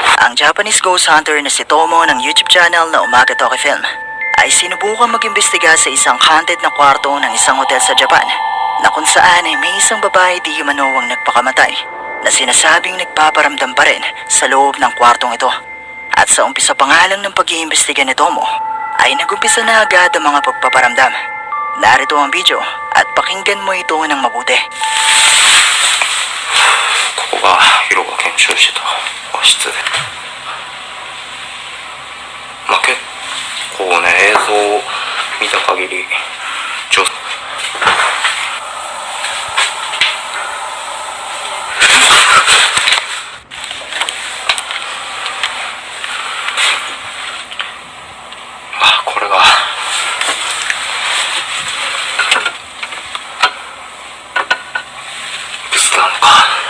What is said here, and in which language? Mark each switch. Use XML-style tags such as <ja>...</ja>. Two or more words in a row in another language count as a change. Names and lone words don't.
<tl>Ang Japanese ghost hunter na si Tomo ng YouTube channel na Umaga Toki Film ay sinubukang mag-imbestiga sa isang haunted na kwarto ng isang hotel sa Japan na kung saan ay may isang babae di humanowang nagpakamatay na sinasabing nagpaparamdam pa rin sa loob ng kwartong ito. At sa umpisa pa nga lang ng pag-iimbestiga ni Tomo ay nagumpisa na agad ang mga pagpaparamdam. Narito ang video at pakinggan mo ito ng mabuti.</tl> <ja>ここがヒロが検証してた和室で、結構ね映像を見た限りこれがブスなのか。</ja>